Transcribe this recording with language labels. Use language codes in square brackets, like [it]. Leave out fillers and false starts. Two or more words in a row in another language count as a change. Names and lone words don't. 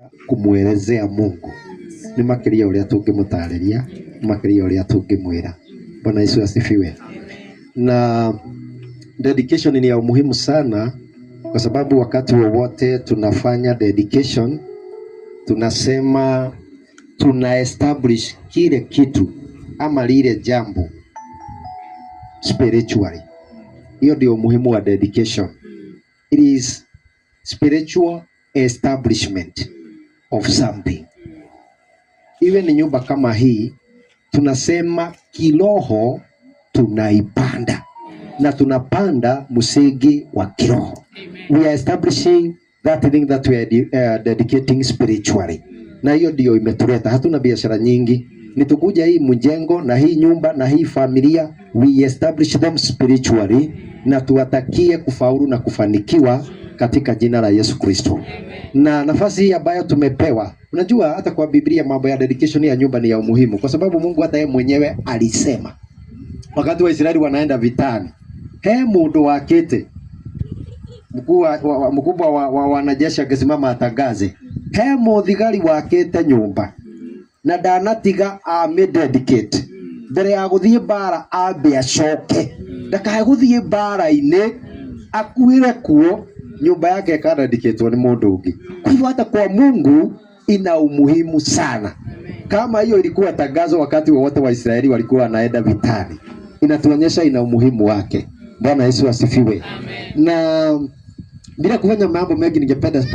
[sw] kumuelezea Mungu [ki] ni makiria uria tungimutariria, makiria uria tungimwira. [sw] Bwana Yesu asifiwe. Na dedication ni ya umuhimu sana, kwa sababu wakati wowote tunafanya dedication tunasema tuna establish kile kitu ama lile jambo spiritually. Hiyo ndio umuhimu wa dedication. [en] It is spiritual establishment of something. [sw] Iwe ni nyumba kama hii, tunasema kiroho tunaipanda, na tunapanda msingi wa kiroho. [en] We are establishing that thing that we are dedicating spiritually. [sw] Na hiyo ndio imetuleta. Hatuna biashara nyingi, ni tukuja hii mjengo na hii nyumba na hii familia, [en] we establish them spiritually, [sw] na tuwatakie kufaulu na kufanikiwa katika jina la Yesu Kristo. Na nafasi hii ambayo tumepewa, unajua hata kwa Biblia mambo ya dedication ya nyumba ni ya umuhimu, kwa sababu Mungu hata yeye mwenyewe alisema wakati wa Israeli wanaenda vitani, [ki] mundu wakete [sw] mkubwa wa wanajeshi akisimama atangaze, [ki] muthigari wakete nyumba na ndanatiga dedicate mbere ya guthie bara ambe acoke, ndakae guthie bara-ini akuire kuo, nyumba yake ikadedicatwo ni mundu ungi. [sw] Kwa hivyo hata kwa Mungu ina umuhimu sana. Kama hiyo ilikuwa tangazo wakati wowote wa Israeli walikuwa wanaenda vitani, inatuonyesha ina umuhimu wake. Bwana Yesu asifiwe. Na bila kufanya mambo mengi, ningependa